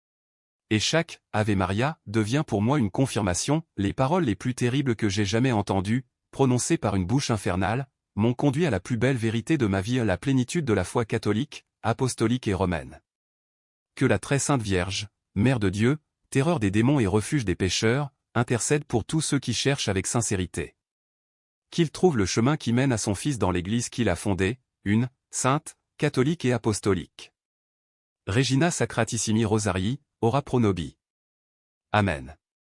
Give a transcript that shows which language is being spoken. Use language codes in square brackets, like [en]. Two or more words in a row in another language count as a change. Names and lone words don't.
[fr] Et chaque « [la] Ave Maria [fr] » devient pour moi une confirmation, les paroles les plus terribles que j'ai jamais entendues, prononcées par une bouche infernale, m'ont conduit à la plus belle vérité de ma vie, à la plénitude de la foi catholique, apostolique et romaine. Que la très sainte Vierge, Mère de Dieu, terreur des démons et refuge des pécheurs, intercède pour tous ceux qui cherchent avec sincérité. Qu'il trouve le chemin qui mène à son Fils dans l'Église qu'il a fondée, une, sainte, catholique et apostolique. [la] Regina Sacratissimi Rosarii, ora pro nobis. Amen.